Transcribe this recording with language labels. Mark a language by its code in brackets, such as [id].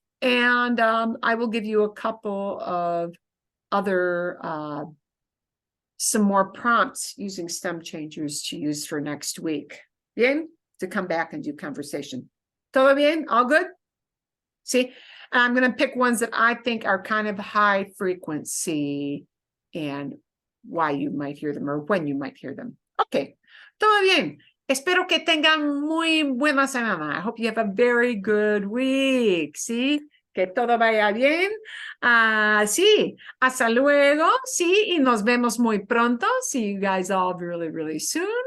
[en] And I will give you a couple of other some more prompts using stem changers to use for next week. Bien, to come back and do conversation. [es] Todo bien? [en] All good? See, I'm going to pick ones that I think are kind of high frequency and why you might hear them or when you might hear them. [es] Okay, todo bien. Espero que tengan muy buena semana. [en] I hope you have a very good week. [es] Sí, que todo vaya bien. Sí, hasta luego. Sí, y nos vemos muy pronto. [en] See you guys all really, really soon.